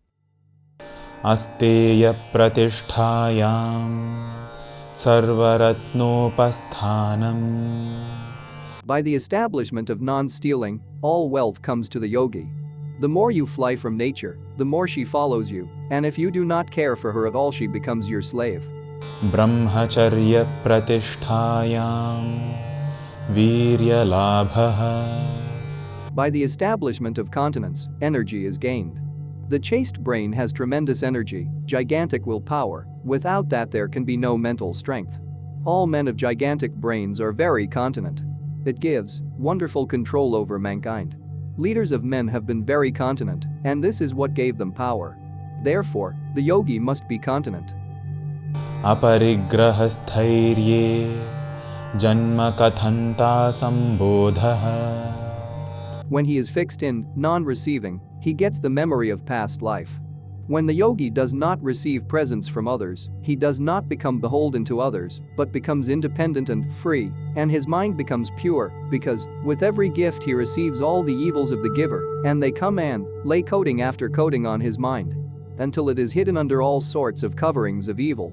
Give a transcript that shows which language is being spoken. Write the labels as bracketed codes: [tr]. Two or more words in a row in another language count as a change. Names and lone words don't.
[sa] Asteya pratisthayam sarvaratnopasthanam. [en] By the establishment of non-stealing, all wealth comes to the yogi. The more you fly from nature, the more she follows you, and if you do not care for her at all, she becomes your slave. [sa] Brahmacharya pratisthayam viryalabhaha. [en] By the establishment of continence, energy is gained. The chaste brain has tremendous energy, gigantic willpower. Without that there can be no mental strength. All men of gigantic brains are very continent. It gives wonderful control over mankind. Leaders of men have been very continent, and this is what gave them power. Therefore, the yogi must be continent. [sa] Aparigrahasthairye janma kathanta sambodhaha. [en] When he is fixed in non-receiving, he gets the memory of past life. When the yogi does not receive presents from others, he does not become beholden to others, but becomes independent and free, and his mind becomes pure, because, with every gift he receives all the evils of the giver, and they come and lay coating after coating on his mind, until it is hidden under all sorts of coverings of evil.